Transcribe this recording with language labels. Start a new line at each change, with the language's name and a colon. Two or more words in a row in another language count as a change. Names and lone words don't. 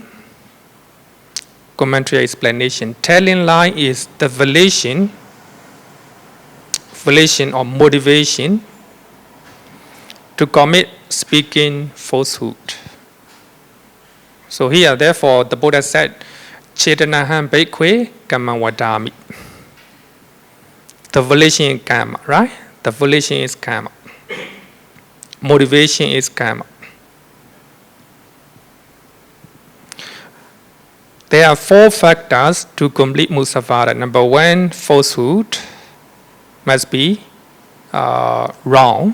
English: Commentary explanation. Telling lie is the volition or motivation to commit speaking falsehood. So here, therefore, the Buddha said,
Pali: Chetanaham bhikkhve kamma vadami.
English: The volition is karma, right? The volition is karma. Motivation is karma. There are four factors to complete musāvāda. Number one, falsehood must be wrong.